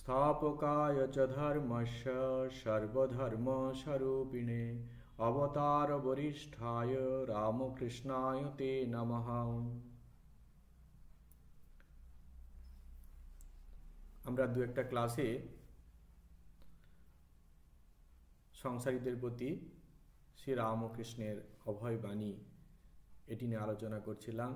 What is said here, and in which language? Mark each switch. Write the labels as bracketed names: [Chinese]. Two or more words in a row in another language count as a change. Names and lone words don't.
[Sanskrit] स्थापकाय च धर्मस्य सर्वधर्मस्वरूपिणे अवतार वरिष्ठाय रामकृष्णाय ते नमः। [Bangla] আমরা দু একটা ক্লাসে সংসারীদের প্রতি শ্রী রামকৃষ্ণের অভয় বাণী এটি নিয়ে আলোচনা করছিলাম।